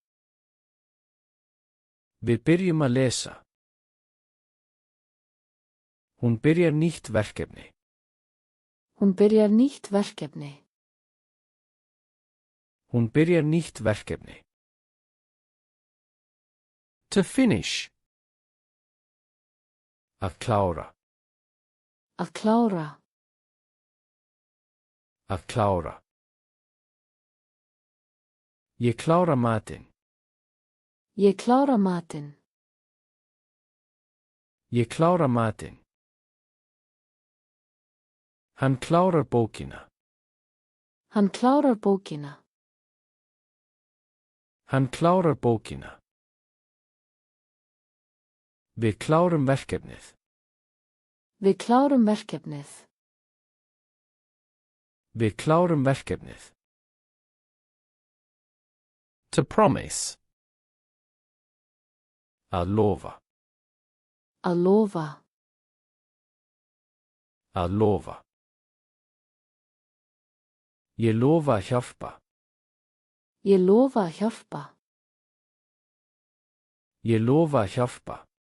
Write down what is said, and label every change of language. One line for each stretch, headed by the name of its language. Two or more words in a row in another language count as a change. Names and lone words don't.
Icelandic: Við byrjum að lesa. Hún byrjar nýtt verkefni. Hún byrjar nýtt verkefni. Hún byrjar nýtt verkefni.
English: To finish.
Icelandic: Að klára. Að klára. Að klára. Ég klára matinn. Ég klára matinn. Ég klára matinn. Hann klárar bókina. Hann klárar bókina. Hann klárar bókina. Við klárum verkefnið. Við klárum verkefnið. Við klárum verkefnið.
English: To promise.
Icelandic: Að lofa. Að lofa. Að lofa. Ég lofa að hjálpa. Ég lofa að hjálpa. Ég lofa að hjálpa.